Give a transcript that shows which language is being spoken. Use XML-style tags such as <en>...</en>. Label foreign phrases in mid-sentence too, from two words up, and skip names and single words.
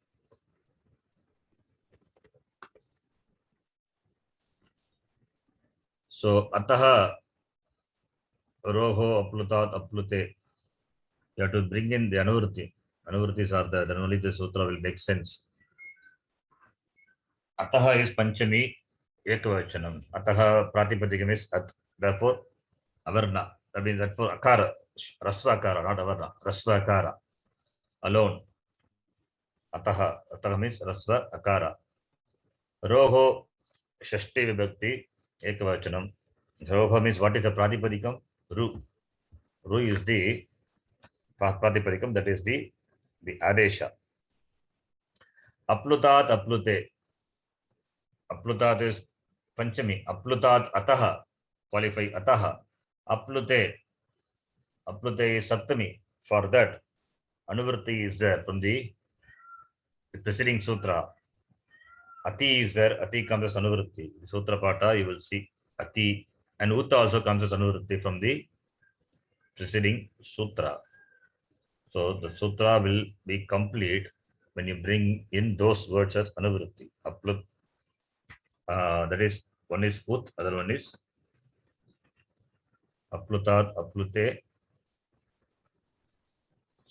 <en>So,</en> <sa>Ataha, Roho, Aplutat, Aplute.</sa> <en>You have to bring in the Anuvruti. Anuvrutis are there, then only the sutra will make sense.</en> <sa>Ataha is Panchami, Ekavachanam. Ataha Pratipadikam is At. Therefore, Avarna.</sa> <en>That means that for</en> <sa>Akara, Rasvakara,</sa> <en>not</en> <sa>Avarna, Rasvakara.</sa> <en>Alone. Ataha.</en> <sa>Ataha means Rasva Akara. Roho, Shashti Vibhakti, Ekavachanam.</sa> <en>Roho means what is the Pratipadikam?</en> <sa>Ru.</sa> <en>Ru is the Pratipadikam, that is the Adesha.</en> <sa>Aplutat, Aplute. Aplutat is Panchami. Aplutat Ataha. Qualify Ataha. Aplute. Aplute is Saptami.</sa> <en>For that, Anuvritti is there from the preceding sutra. Ati is there. Ati comes as Anuvritti.</en> <sa>Sutra Pata,</sa> <en>you will see Ati. And Uta also comes as Anuvritti from the preceding sutra. So the sutra will be complete when you bring in those words as Anuvritti.</en> <sa>Aplut.</sa> <en>That is, one is Ut, other one is</en> <sa>Aplutat, Aplute.</sa>